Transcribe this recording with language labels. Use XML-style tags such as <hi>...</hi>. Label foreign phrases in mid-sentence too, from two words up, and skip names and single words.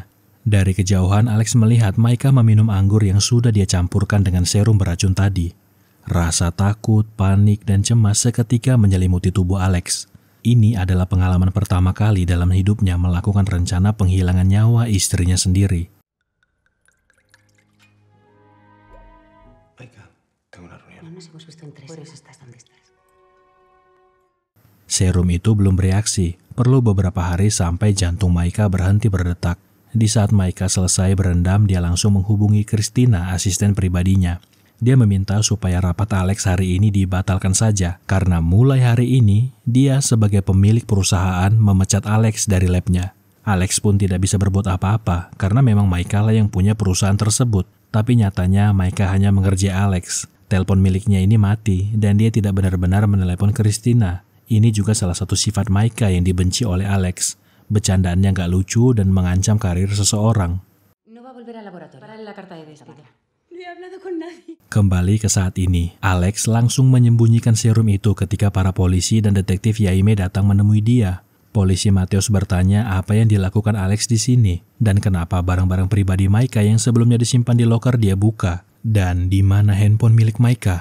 <id>Dari kejauhan, Alex melihat Maika meminum anggur yang sudah dia campurkan dengan serum beracun tadi. Rasa takut, panik, dan cemas seketika menyelimuti tubuh Alex. Ini adalah pengalaman pertama kali dalam hidupnya melakukan rencana penghilangan nyawa istrinya sendiri.</id> <es>Maika, tengo una reunión. No nos hemos visto en 3 horas. Estás donde estás.</es> <id>Serum itu belum bereaksi. Perlu beberapa hari sampai jantung Maika berhenti berdetak. Di saat Maika selesai berendam, dia langsung menghubungi Christina, asisten pribadinya. Dia meminta supaya rapat Alex hari ini dibatalkan saja, karena mulai hari ini, dia sebagai pemilik perusahaan memecat Alex dari labnya. Alex pun tidak bisa berbuat apa-apa, karena memang Maika lah yang punya perusahaan tersebut. Tapi nyatanya Maika hanya mengerjai Alex. Telepon miliknya ini mati, dan dia tidak benar-benar menelepon Christina. Ini juga salah satu sifat Maika yang dibenci oleh Alex. Bercandaannya gak lucu dan mengancam karir seseorang.</id> <es>No va a volver al laboratorio. Para la carta de despido.</es> <id>Kembali ke saat ini, Alex langsung menyembunyikan serum itu ketika para polisi dan detektif Yaime datang menemui dia. Polisi Mateus bertanya apa yang dilakukan Alex di sini, dan kenapa barang-barang pribadi Maika yang sebelumnya disimpan di loker dia buka, dan di mana handphone milik Maika.</id>